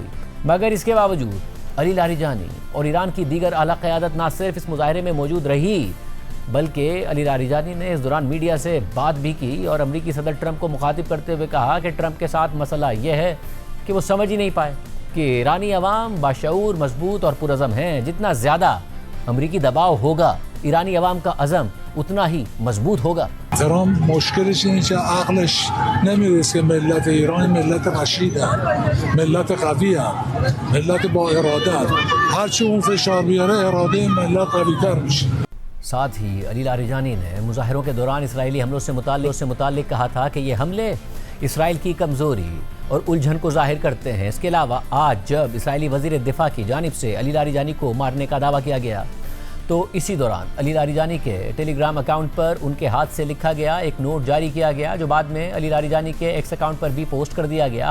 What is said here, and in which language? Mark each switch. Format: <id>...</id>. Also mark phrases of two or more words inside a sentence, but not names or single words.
<ur>مگر اس کے باوجود علی لاریجانی اور ایران کی دیگر اعلیٰ قیادت نہ صرف اس مظاہرے میں موجود رہی، بلکہ علی لاریجانی نے اس دوران میڈیا سے بات بھی کی اور امریکی صدر ٹرمپ کو مخاطب کرتے ہوئے کہا کہ ٹرمپ کے ساتھ مسئلہ یہ ہے کہ وہ سمجھ ہی نہیں پائے کہ ایرانی عوام باشعور، مضبوط اور پرعزم ہیں. جتنا زیادہ امریکی دباؤ ہوگا، ایرانی عوام کا عزم اتنا ہی مضبوط ہوگا.</ur> <fa>ترامپ مشکلش اینه که عقلش نمیرسه که ملت ایران ملت رشیده، ملت قویه، ملت با اراده. هرچی اون فشار بیاره اراده ملت قوی‌تر میشه.</fa> <ur>ساتھ ہی علی لاریجانی نے مظاہروں کے دوران اسرائیلی حملوں سے متعلق کہا تھا کہ یہ حملے اسرائیل کی کمزوری اور الجھن کو ظاہر کرتے ہیں. اس کے علاوہ آج جب اسرائیلی وزیر دفاع کی جانب سے علی لاریجانی کو مارنے کا دعویٰ کیا گیا تو اسی دوران علی لاریجانی کے ٹیلیگرام اکاؤنٹ پر ان کے ہاتھ سے لکھا گیا ایک نوٹ جاری کیا گیا، جو بعد میں علی لاریجانی کے ایکس اکاؤنٹ پر بھی پوسٹ کر دیا گیا.</ur>